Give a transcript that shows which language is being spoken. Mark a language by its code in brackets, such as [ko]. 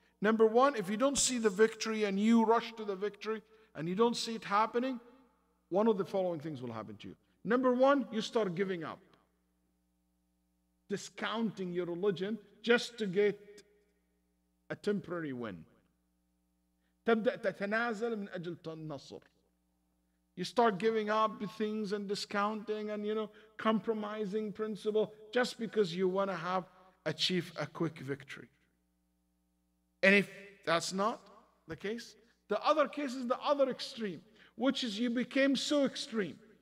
[en] Number one, if you don't see the victory and you rush to the victory and you don't see it happening, one of the following things will happen to you. Number one, you start giving up, discounting your religion just to get a temporary win. [ar] تبدأ تتنازل من أجل النصر. [en] You start giving up things and discounting and compromising principle just because you want to achieve a quick victory. And if that's not the case, the other case is the other extreme, which is you became so extreme.